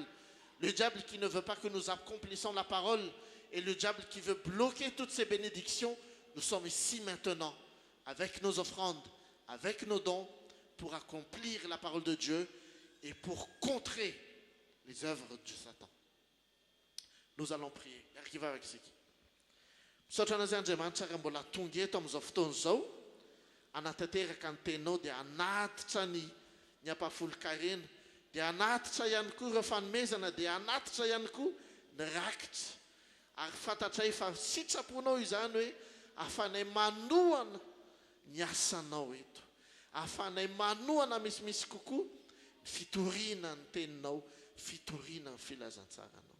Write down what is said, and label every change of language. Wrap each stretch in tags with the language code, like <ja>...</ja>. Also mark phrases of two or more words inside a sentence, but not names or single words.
<fr>Le diable qui ne veut pas que nous accomplissions la parole et le diable qui veut bloquer toutes ces bénédictions. Nous sommes ici maintenant avec nos offrandes, avec nos dons pour accomplir la parole de Dieu et pour contrer les œuvres de Satan. Nous allons prier. Arrive avec ce qui.</fr> <mg>Anatanteraka ny tenao dia anatitra ny ampahafolo-karena, dia anatitra ihany koa ireo fanomezana, dia anatitra ihany koa ny rakitra ary fantatray fa sitraponao izany hoe afanay manohana ny asanao eto, afanay manohana misimisy kokoa fitoriana ny teninao, fitoriana ny filazantsaranao.</mg>